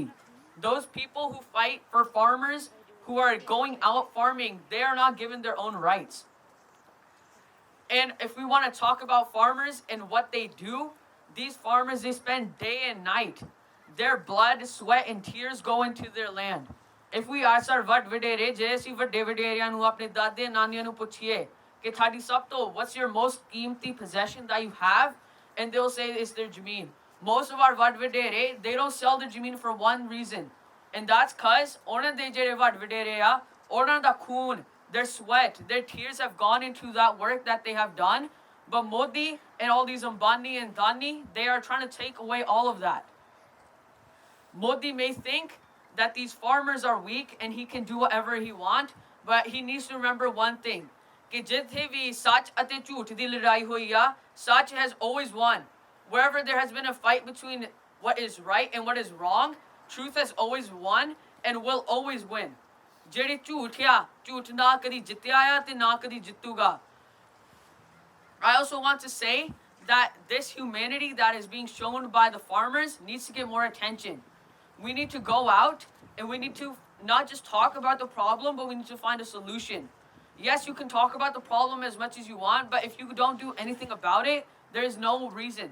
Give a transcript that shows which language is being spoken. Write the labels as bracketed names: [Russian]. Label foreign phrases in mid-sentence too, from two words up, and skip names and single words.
[English] Those people who fight for farmers, who are going out farming, they are not given their own rights. And if we want to talk about farmers and what they do, these farmers, they spend day and night. Their blood, sweat, and tears go into their land. If we ask our [Punjabi] ਵੱਡ ਵਡੇਰੇ, ਜੇ ਅਸੀਂ ਵੱਡੇ ਵਡੇਰਿਆਂ ਨੂੰ ਆਪਣੇ ਦਾਦੇ ਨਾਨੀਆਂ ਨੂੰ ਪੁੱਛੀਏ ਕਿ ਤੁਹਾਡੀ ਸਭ ਤੋਂ [English] what's your most ਕੀਮਤੀ possession that you have, and they'll say it's their ਜ਼ਮੀਨ. Most of our [Punjabi] ਵੱਡ ਵਡੇਰੇ, [English] they don't sell their ਜ਼ਮੀਨ for one reason, and that's because [Punjabi] ਉਹਨਾਂ ਦੇ ਜਿਹੜੇ ਵੱਡ ਵਡੇਰੇ ਆ, ਉਹਨਾਂ ਦਾ ਖੂਨ, [English] their sweat, their tears have gone into that work that they have done. But Modi and all these Ambani and Dani, they are trying to take away all of that. Modi may think that these farmers are weak and he can do whatever he wants, but he needs to remember one thing. [Punjabi] ਕਿ ਜਿੱਥੇ ਵੀ ਸੱਚ ਅਤੇ ਝੂਠ ਦੀ ਲੜਾਈ ਹੋਈ ਆ, ਸੱਚ [English] has always won. Wherever there has been a fight between what is right and what is wrong, truth has always won and will always win. [Punjabi] ਜਿਹੜੇ ਝੂਠ ਆ, ਝੂਠ ਨਾ ਕਦੀ ਜਿੱਤਿਆ ਆ ਤੇ ਨਾ ਕਦੀ ਜਿੱਤੂਗਾ. [English] I also want to say that this humanity that is being shown by the farmers needs to get more attention. We need to go out and we need to not just talk about the problem, but we need to find a solution. Yes, you can talk about the problem as much as you want, but if you don't do anything about it, there is no reason.